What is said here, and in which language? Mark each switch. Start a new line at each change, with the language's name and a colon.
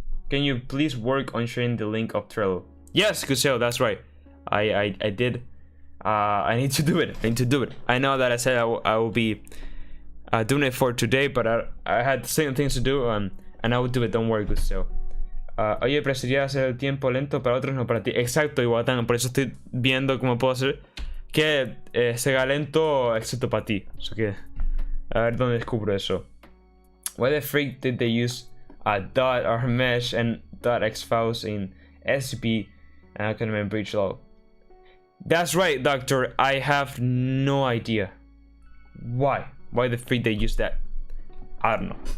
English: Can you please work on sharing the link of Trello? Yes, Kuseo, that's right. I did. I need to do it. I know that I said I will be doing it for today, but I had the same things to do, and I will do it. Don't worry, Kuseo.
Spanish: Oye, preferiría hacer el tiempo lento para otros, no para ti. Exacto, Iguatán. Por eso estoy viendo cómo puedo hacer que sea lento, excepto para ti. O sea que a ver dónde descubro eso.
English: Why the freak did they use dot or mesh and dot x files in SCP and I can remember breach log? That's right, Doctor. I have no idea. Why the freak they use that? I don't know.